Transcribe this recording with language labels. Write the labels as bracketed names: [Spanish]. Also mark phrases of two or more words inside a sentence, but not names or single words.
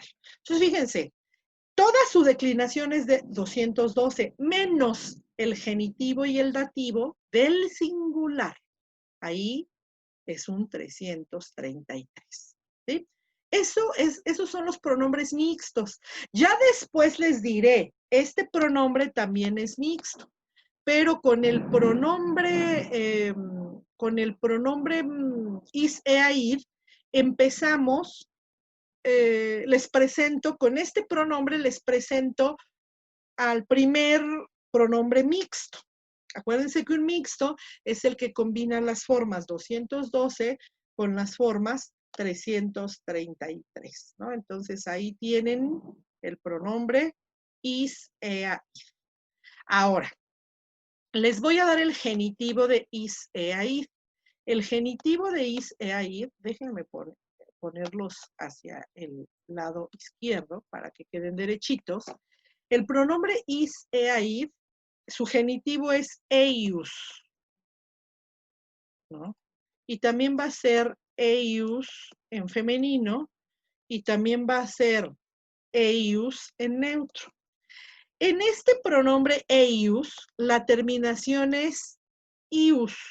[Spanish] Entonces, fíjense, todas sus declinaciones de 212, menos el genitivo y el dativo del singular. Ahí es un 333. ¿Sí? Esos son los pronombres mixtos. Ya después les diré, este pronombre también es mixto, pero con el pronombre [Latin] is, ea, id, [Spanish] empezamos, les presento, con este pronombre les presento al primer pronombre mixto. Acuérdense que un mixto es el que combina las formas 212 con las formas 333, ¿no? Entonces ahí tienen el pronombre [Latin] is, ea, id. [Spanish] Ahora, les voy a dar el genitivo de [Latin] is, ea, id. [Spanish] El genitivo de [Latin] is, ea, id, [Spanish] déjenme ponerlos hacia el lado izquierdo para que queden derechitos. El pronombre [Latin] is, ea, id, [Spanish] su genitivo es eius, ¿no? Y también va a ser eius en femenino y también va a ser eius en neutro. En este pronombre eius, la terminación es ius.